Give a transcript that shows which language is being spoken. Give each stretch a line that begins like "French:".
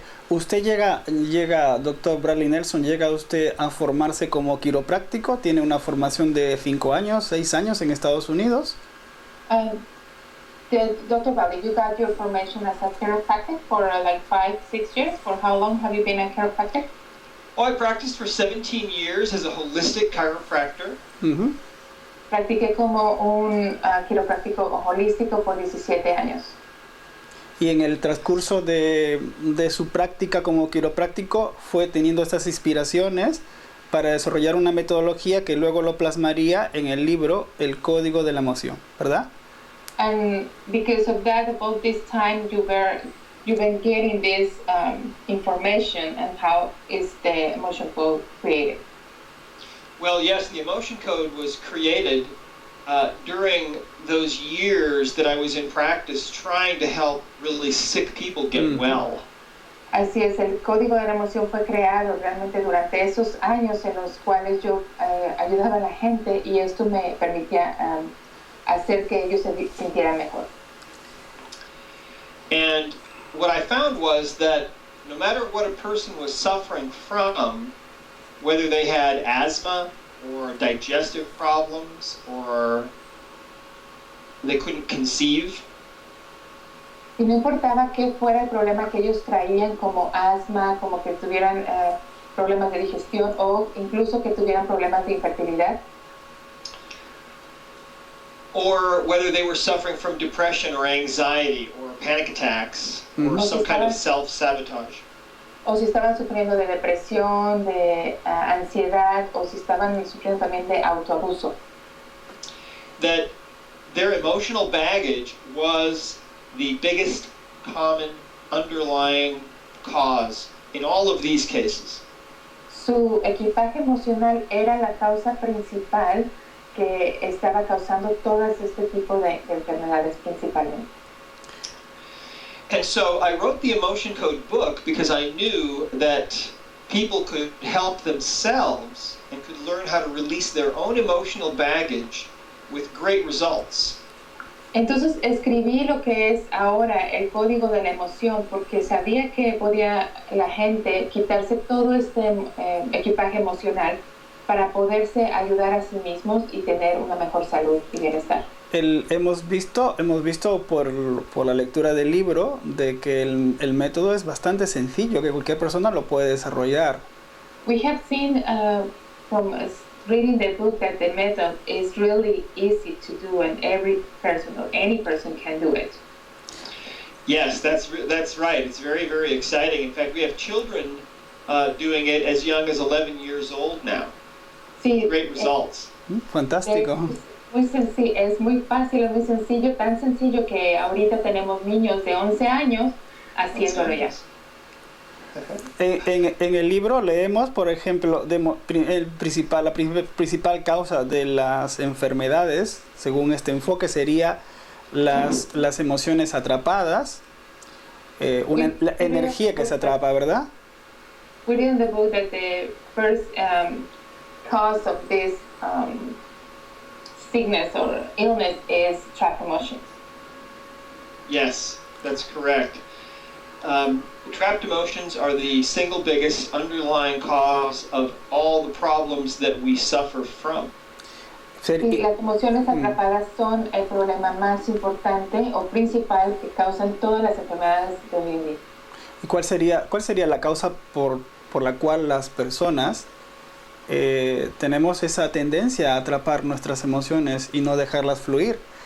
Spanish: ¿Usted llega, doctor Bradley Nelson, llega usted a formarse como quiropráctico? ¿Tiene una formación de 5 años, 6 años en Estados Unidos?
English: Dr. Bradley, you got your formation as a chiropractic for like 5-6 years. For how long have you been a chiropractic? Oh, I practiced for 17 years as a holistic chiropractor. Uh-huh.
Spanish: Practiqué como un quiropráctico holístico por 17 años. Y en el transcurso de su práctica como quiropráctico fue teniendo estas inspiraciones para desarrollar una metodología que luego lo plasmaría en el libro El Código de la Emoción, ¿verdad?
English: And because of that, about this time, you've been getting this information and how is the emotion code created? Well, yes, the emotion code was created during those years that I was in practice trying to help really sick people get well.
Spanish: Así es, el código de la emoción fue creado realmente durante esos años en los cuales yo ayudaba a la gente y esto me permitía hacer que ellos se sintieran mejor.
English: And what I found was that no matter what a person was suffering from, whether they had asthma or digestive problems or they couldn't conceive,
Spanish: y no importaba qué fuera el problema que ellos traían, como asma, como que tuvieran problemas de digestión o incluso que tuvieran problemas de infertilidad,
English: or whether they were suffering from depression or anxiety or panic attacks or some kind of self-sabotage.
Spanish: O si estaban sufriendo de depresión, de ansiedad, o si estaban sufriendo también de autoabuso.
English: That their emotional baggage was the biggest common underlying cause in all of these cases.
Spanish: Su equipaje emocional era la causa principal que estaba causando todas este tipo de enfermedades principalmente.
English: And so I wrote the Emotion Code book because I knew that people could help themselves and could learn how to release their own emotional baggage with great results.
Spanish: Entonces escribí lo que es ahora el código de la emoción porque sabía que podía la gente quitarse todo este equipaje emocional para poderse ayudar a sí mismos y tener una mejor salud y bienestar. Hemos visto por la lectura del libro de que el método es bastante sencillo, que cualquier persona lo puede desarrollar.
English: We have seen from reading the book that the method is really easy to do and every person or any person can do it. Yes, that's right. It's very, very exciting. In fact, we have children doing it as young as 11 years old now.
Spanish: Sí,
English: Great results.
Spanish: Fantástico. Muy sencillo, es muy fácil, es muy sencillo, tan sencillo que ahorita tenemos niños de 11 años haciéndolo ya. En el libro leemos, por ejemplo, la principal causa de las enfermedades, según este enfoque, sería las emociones atrapadas, la energía que se atrapa, ¿verdad?
English: We read in the book that the first cause of this sickness or illness is trapped emotions. Yes, that's correct. Trapped emotions are the single biggest underlying cause of all the problems that we suffer from.
Spanish: Y las emociones atrapadas son el problema más importante o principal que causan todas las enfermedades de hoy en día. ¿Y cuál sería la causa por la cual las personas tenemos esa tendencia a atrapar nuestras emociones y no dejarlas fluir?